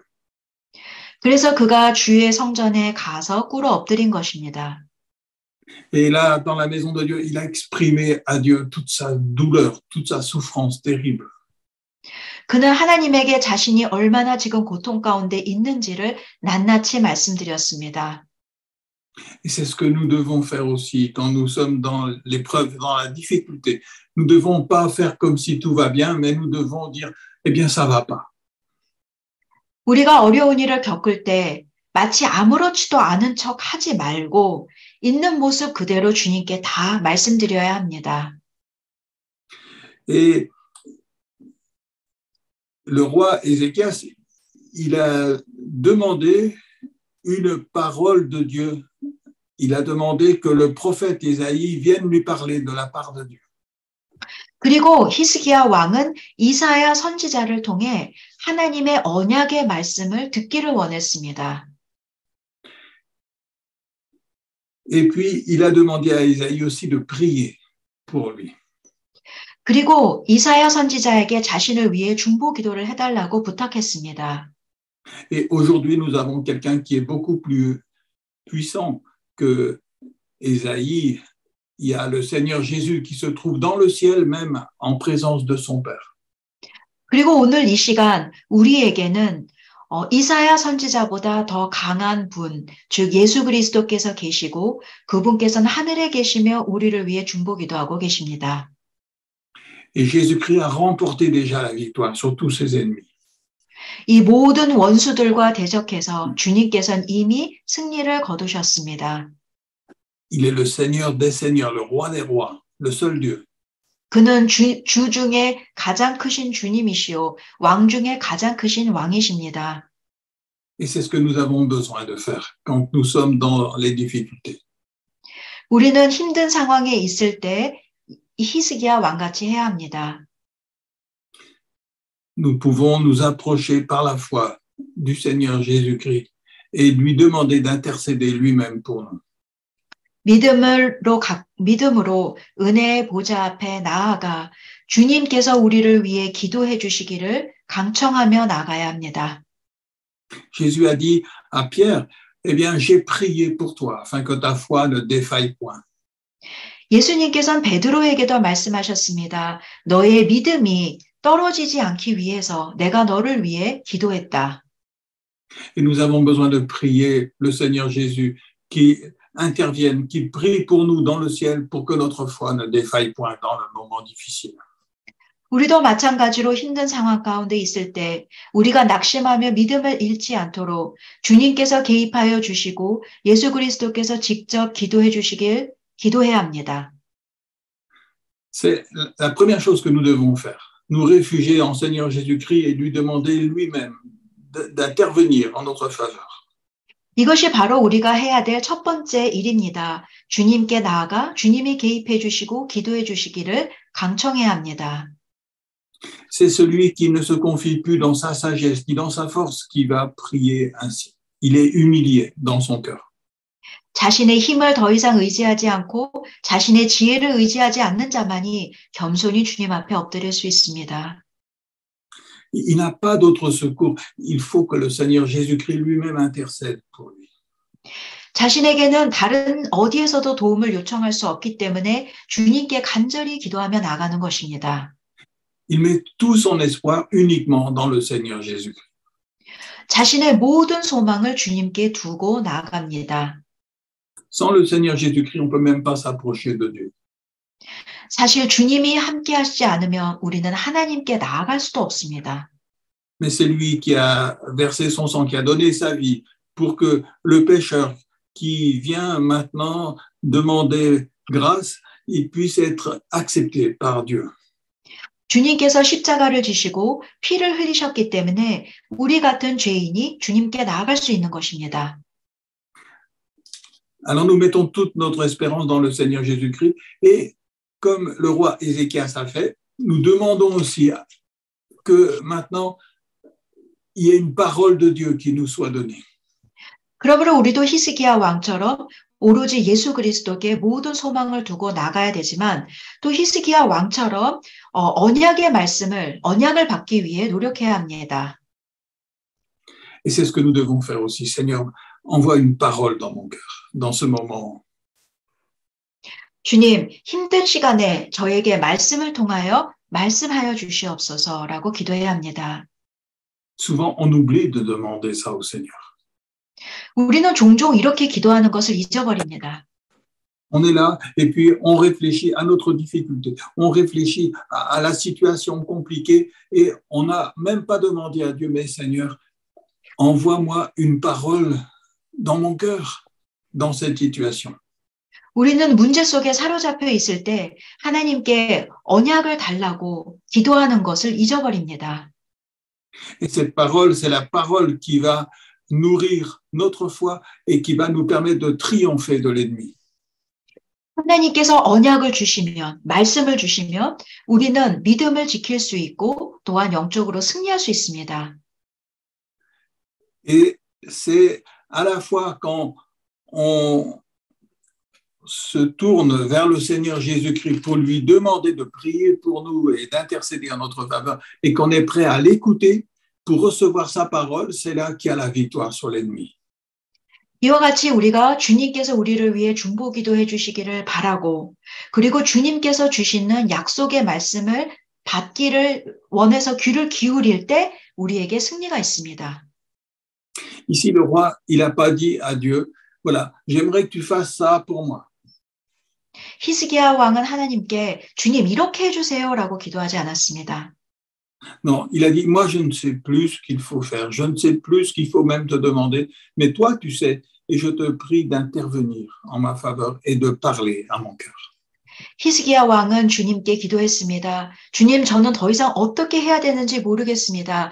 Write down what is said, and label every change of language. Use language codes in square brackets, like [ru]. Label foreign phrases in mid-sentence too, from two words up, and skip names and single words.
[ko] 그래서 그가 주의 성전에 가서 꿇어 엎드린 것입니다. [fr] Et là, dans la maison de Dieu, il a exprimé à Dieu toute sa douleur, toute sa souffrance terrible. [ko] 그는 하나님에게 자신이 얼마나 지금 고통 가운데 있는지를 낱낱이 말씀드렸습니다. [fr] Et c'est ce que nous devons faire aussi quand nous sommes dans l'épreuve, dans la difficulté. Nous ne devons pas faire comme si tout va bien, mais nous devons dire, eh bien, ça ne va pas. [ko] 우리가 어려운 일을 겪을 때 마치 아무렇지도 않은 척 하지 말고 있는 모습 그대로 주님께 다 말씀드려야 합니다. [fr] Et le roi Ézéchias, il a demandé une parole de Dieu. Il a demandé que le prophète Isaïe vienne lui parler de la part de Dieu. [ko] 그리고 히스기야 왕은 이사야 선지자를 통해 하나님의 언약의 말씀을 듣기를 원했습니다. [fr] Et puis, il a demandé à Isaïe aussi de prier pour lui. [ko] 그리고 이사야 선지자에게 자신을 위해 중보 기도를 해달라고 부탁했습니다. [fr] Et aujourd'hui, nous avons quelqu'un qui est beaucoup plus puissant que Isaïe. Il y a le Seigneur Jésus qui se trouve dans le ciel même en présence de son Père. [ko] 그리고 오늘 이 시간 우리에게는 이사야 선지자보다 더 강한 분, 즉 예수 그리스도께서 계시고 그분께서는 하늘에 계시며 우리를 위해 중보 기도하고 계십니다. [fr] Et Jésus-Christ a remporté déjà la victoire sur tous ses ennemis. [ko] 이 모든 원수들과 대적해서 주님께서는 이미 승리를 거두셨습니다. [fr] Il est le Seigneur des seigneurs, le roi des rois, le seul Dieu. [ko] 그는 주 중에 가장 크신 주님이시오, 왕 중에 가장 크신 왕이십니다. [fr] Et c'est ce que nous avons besoin de faire quand nous sommes dans les difficultés. [ko] 우리는 힘든 상황에 있을 때 히스기야 왕같이 해야 합니다. [fr] Nous pouvons nous approcher par la foi du Seigneur Jésus-Christ et lui demander d'intercéder lui-même pour nous. [ko] 믿음으로 은혜의 보좌 앞에 나아가 주님께서 우리를 위해 기도해 주시기를 강청하며 나가야 합니다. [fr] Jésus a dit à Pierre, eh bien, j'ai prié pour toi, afin que ta foi ne défaille point. [ko] 예수님께서는 베드로에게도 말씀하셨습니다. 너의 믿음이 떨어지지 않기 위해서 내가 너를 위해 기도했다. [fr] Et nous avons besoin de prier le Seigneur Jésus qui intervienne, qui prie pour nous dans le ciel pour que notre foi ne défaille point dans le moment difficile. [ko] 우리도 마찬가지로 힘든 상황 가운데 있을 때 우리가 낙심하며 믿음을 잃지 않도록 주님께서 개입하여 주시고 예수 그리스도께서 직접 기도해 주시길 기도해야 합니다. [fr] C'est la première chose que nous devons faire. Nous réfugier en Seigneur Jésus-Christ et lui demander lui-même d'intervenir en notre faveur. [ko] 이것이 바로 우리가 해야 될 첫 번째 일입니다. 주님께 나아가 주님이 개입해 주시고 기도해 주시기를 강청해야 합니다. [fr] C'est celui qui ne se confie plus dans sa sagesse ni dans sa force qui va prier ainsi. Il est humilié dans son cœur. [ko] 자신의 힘을 더 이상 의지하지 않고 자신의 지혜를 의지하지 않는 자만이 겸손히 주님 앞에 엎드릴 수 있습니다. [fr] Il n'a pas d'autre secours. Il faut que le Seigneur Jésus-Christ lui-même intercède pour lui. [ko] 자신에게는 다른 어디에서도 도움을 요청할 수 없기 때문에 주님께 간절히 기도하며 나가는 것입니다. [fr] Il met tout son espoir uniquement dans le Seigneur Jésus-Christ. [ko] 자신의 모든 소망을 주님께 두고 나아갑니다. [fr] Sans le Seigneur Jésus-Christ, on ne peut même pas s'approcher de Dieu. [ko] 사실 주님이 함께 하시지 않으면 우리는 하나님께 나아갈 수도 없습니다. [fr] Mais c'est lui qui a versé son sang, qui a donné sa vie pour que le pécheur qui vient maintenant demander grâce, il puisse être accepté par Dieu. [ko] 주님께서 십자가를 지시고 피를 흘리셨기 때문에 우리 같은 죄인이 주님께 나아갈 수 있는 것입니다. [fr] Alors nous mettons toute notre espérance dans le Seigneur Jésus-Christ et comme le roi Ézéchias a fait, nous demandons aussi que maintenant il y ait une parole de Dieu qui nous soit donnée. [ko] 그러므로 우리도 히스기야 왕처럼 오로지 예수 그리스도께 모든 소망을 두고 나가야 되지만 또 히스기야 왕처럼 언약을 받기 위해 노력해야 합니다. [fr] Et c'est ce que nous devons faire aussi. Seigneur, envoie une parole dans mon cœur, dans ce moment. [ko] 주님, 힘든 시간에 저에게 말씀을 통하여 말씀하여 주시옵소서라고 기도해야 합니다. [fr] Souvent, on oublie de demander ça au Seigneur. [ko] 우리는 종종 이렇게 기도하는 것을 잊어버립니다. [fr] On est là et puis on réfléchit à notre difficulté, on réfléchit à la situation compliquée et on n'a même pas demandé à Dieu, mais Seigneur, envoie-moi une parole dans mon cœur, dans cette situation. [ko] 우리는 문제 속에 사로잡혀 있을 때 하나님께 언약을 달라고 기도하는 것을 잊어버립니다. [fr] Et cette parole, c'est la parole qui va nourrir notre foi et qui va nous permettre de triompher de l'ennemi. [ko] 하나님께서 언약을 주시면, 말씀을 주시면 우리는 믿음을 지킬 수 있고 또한 영적으로 승리할 수 있습니다. [fr] Et c'est à la fois quand on se tourne vers le Seigneur Jésus-Christ pour lui demander de prier pour nous et d'intercéder en notre faveur et qu'on est prêt à l'écouter pour recevoir sa parole, c'est là qu'il y a la victoire sur l'ennemi. [ko] 이와 같이 우리가 주님께서 우리를 위해 중보기도해 주시기를 바라고 그리고 주님께서 주시는 약속의 말씀을 받기를 원해서 귀를 기울일 때 우리에게 승리가 있습니다. [fr] Ici, le roi, il n'a pas dit à Dieu, voilà, j'aimerais que tu fasses ça pour moi. [ko] 히스기야 왕은 하나님께 주님 이렇게 해주세요라고 기도하지 않았습니다. [fr] Non, il a dit, moi je ne sais plus ce qu'il faut faire, je ne sais plus ce qu'il faut même te demander, mais toi tu sais, et je te prie d'intervenir en ma faveur et de parler à mon cœur. [ko] 히스기야 왕은 주님께 기도했습니다. 주님, 저는 더 이상 어떻게 해야 되는지 모르겠습니다.